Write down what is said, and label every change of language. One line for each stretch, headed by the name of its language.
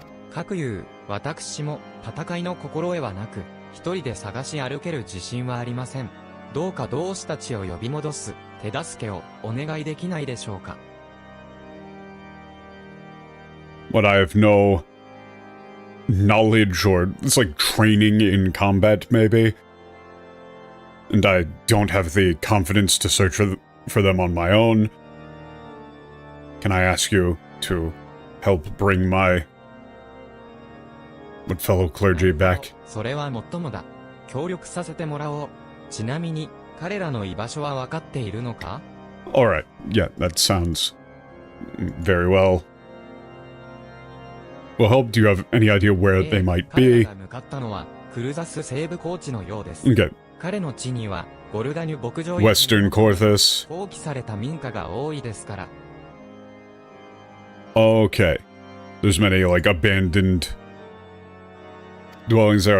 Japanese: かくいう私も戦いの心得はなく、一人で探し歩ける自信はありません。どうか同志たちを呼び戻す手助けをお願いできないでしょうか。
English: But I have no knowledge or it's like training in combat, maybe. And I don't have the confidence to search for them on my own. Can I ask you to help bring my fellow clergy back?
Japanese: それはもっともだ。協力させてもらおう。ちなみに、彼らの居場所は分かっているのか？
English: Alright, yeah, that sounds very well. Well, help, do you have any idea where they might be?
Japanese: 彼らが向かったのは、クルザス西部高地のようです。
English: Okay.
Japanese: 彼の地には、ゴルガニュ牧場
English: Western Corthus.
Japanese: 放棄された民家が多いですから。
English: Okay. There's many, like, abandoned dwellings there.